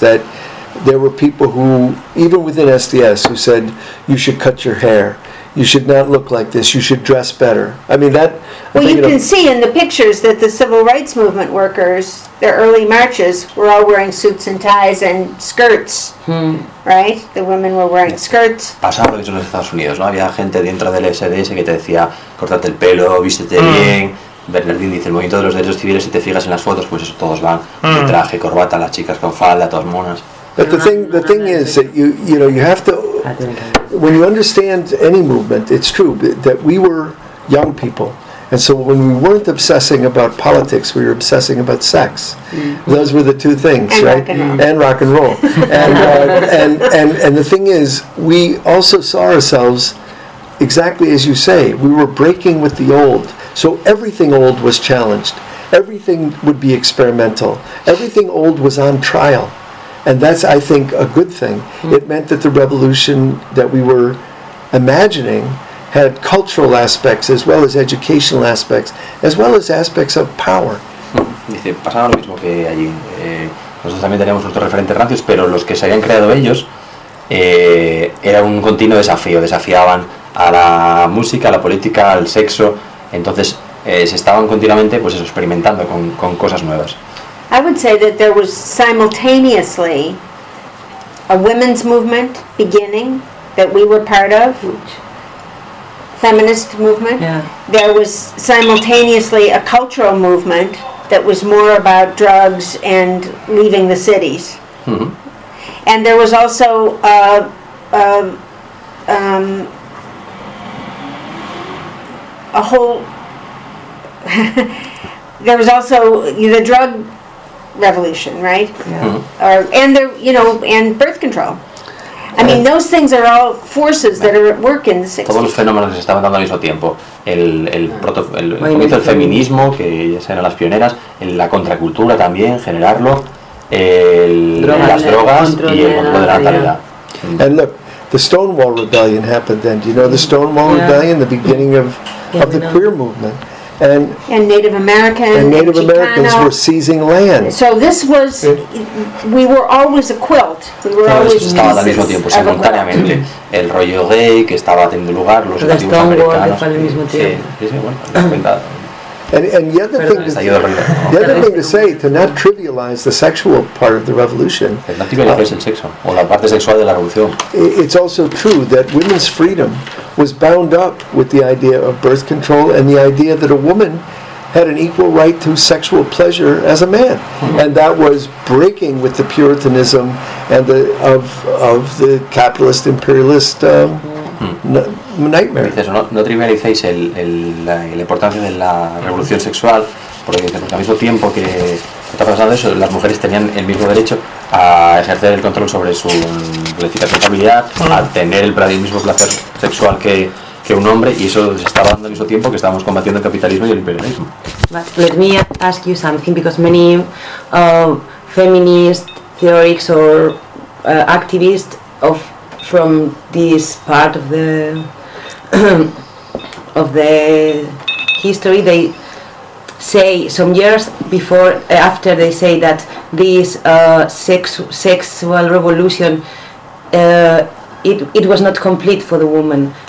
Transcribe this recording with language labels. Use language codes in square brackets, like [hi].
[en] that there were people who, even within SDS, who said, you should cut your hair. You should not look like this. You should dress better. I mean, that... Well, you can see in the pictures that the civil rights movement workers, their early marches, were all wearing suits and ties and skirts, right? The women were wearing skirts. [es] Pasaba lo que son los Estados Unidos, ¿no? Había gente dentro del SDS que te decía, córtate el pelo, vístete bien. Bernardín dice, el movimiento de los derechos civiles, si te fijas en las fotos, pues eso, todos van de traje, corbata, las chicas con falda, todas monas. [en] But the thing is that you know you have to, when you understand any movement, it's true that we were young people, and so when we weren't obsessing about politics, we were obsessing about sex. Mm-hmm. Those were the two things, and right? Rock and roll. and the thing is, we also saw ourselves exactly as you say. We were breaking with the old, so everything old was challenged. Everything would be experimental. Everything old was on trial. And that's, I think, a good thing. Mm. It meant that the revolution that we were imagining had cultural aspects as well as educational aspects, as well as aspects of power. [es] Dice, pasaba lo mismo que allí. Nosotros también teníamos nuestros referentes rancios, pero los que se habían creado ellos era un continuo desafío. Desafiaban a la música, a la política, al sexo. Entonces se estaban continuamente pues eso, experimentando con cosas nuevas. [en] I would say that there was simultaneously a women's movement beginning that we were part of, feminist movement. Yeah. There was simultaneously a cultural movement that was more about drugs and leaving the cities. Mm-hmm. And there was also the drug revolution, right? Yeah. Mm-hmm. And birth control. I mean, those things are all forces that are at work in the 60s. Todos los fenómenos que se estaban dando al mismo tiempo. El feminismo, que ellas eran las pioneras, la contracultura también, generarlo, las drogas y el control de la natalidad. And look, the Stonewall Rebellion happened then. Do you know the Stonewall Rebellion? The beginning of the queer movement. And Native Americans and Native Chicano. Americans were seizing land. So this was, we were always a quilt. [es] Estaba al mismo tiempo simultáneamente el rollo gay que estaba teniendo lugar, los nativos americanos. Mismo tiempo. Sí, bueno, [en] And the other thing, the other thing to say, to not trivialize the sexual part of the revolution. [es] O la parte sexual de la revolución. [en] It's also true that women's freedom was bound up with the idea of birth control and the idea that a woman had an equal right to sexual pleasure as a man. Mm-hmm. And that was breaking with the puritanism and of the capitalist imperialist nightmare. [es] Dices, no trivialicéis la importancia de la revolución sexual, porque al mismo tiempo que está pasando eso, las mujeres tenían el mismo derecho a ejercer el control sobre su planificación familiar, a tener el mismo placer sexual que un hombre, y eso se estaba dando al mismo tiempo que estábamos combatiendo el capitalismo y el imperialismo. [en] Let me ask you something, because many feminist theorists or activists from this part of the of the history, they say some years before, after, they say that this sexual revolution, it was not complete for the woman.